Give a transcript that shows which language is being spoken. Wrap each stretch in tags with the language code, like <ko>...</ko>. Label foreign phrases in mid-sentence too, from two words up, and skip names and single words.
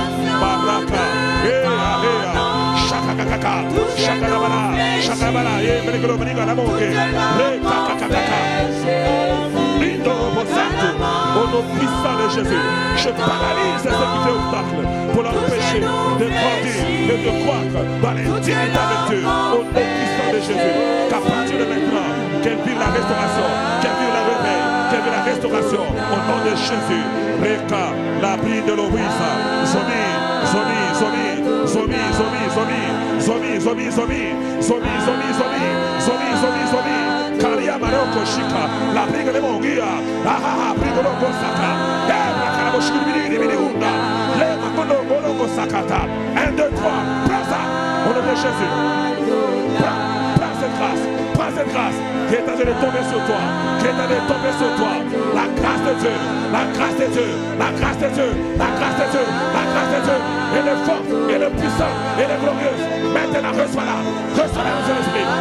<fr>Baraka, Shakakaka, Shakarabala, Shakarabala, au nom puissant de Jésus, je paralyse ce qui fait obstacle pour l'empêcher de grandir et de croître dans l'intimité avec Dieu. Au nom puissant de Jésus, qu'à partir de maintenant, qu'elle vive la restauration, qu'elle vive la réveil, qu'elle vive la restauration. Au nom de Jésus, Reka, la bride de l'Obrisa, Zomi, Zomi, Zomi, Zomi, Zomi, Zomi, Zomi, Zomi, Zomi, Zomi, Zomi, Zomi, Zomi, Zomi, Zomi, Karia Maroko Shika, la brigue de Mongia, ah, brigue de Logo Saka, les Makono Sakata, 1, 2, 3, prends ça, au nom de Jésus, prends cette grâce, qui est en train de tomber sur toi, qui est en train de tomber sur toi, la grâce de Dieu, la grâce de Dieu, la grâce de Dieu, la grâce de Dieu, la grâce de Dieu, et le fort, et le puissant, et le glorieux, maintenant reçois-la dans son esprit,</fr>